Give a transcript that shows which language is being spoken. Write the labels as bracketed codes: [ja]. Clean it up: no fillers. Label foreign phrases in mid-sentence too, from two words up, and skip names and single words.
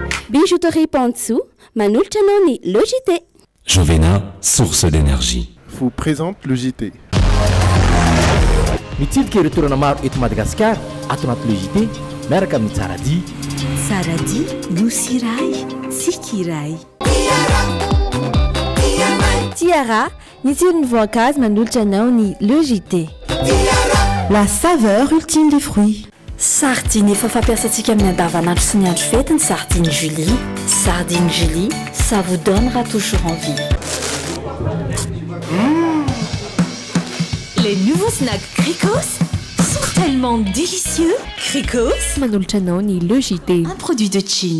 [mg] Bijouterie Pantsou, manolotra anao ny Logité. [fr] Jovena, source d'énergie. Vous présente le JT. [mg] Mitsidika ireo toerana maro eto Madagasikara ato anaty Logité miaraka amin'ny Tsaradi. Tsaradi, nosy iray, tsika iray. Tiara, ny tsirony voankazo manolotra anao ny Logité. [fr] La saveur ultime des fruits. [mg] Sardine efa fampiasantsika amin'ny andavanandro sy ny andro fety ny sardine Julie. [fr] Sardine Julie, ça vous donnera toujours envie. Les nouveaux snacks Cricos sont tellement délicieux. [mg] Cricos, manolotra anao ny Logité. [fr] un produit de Chine.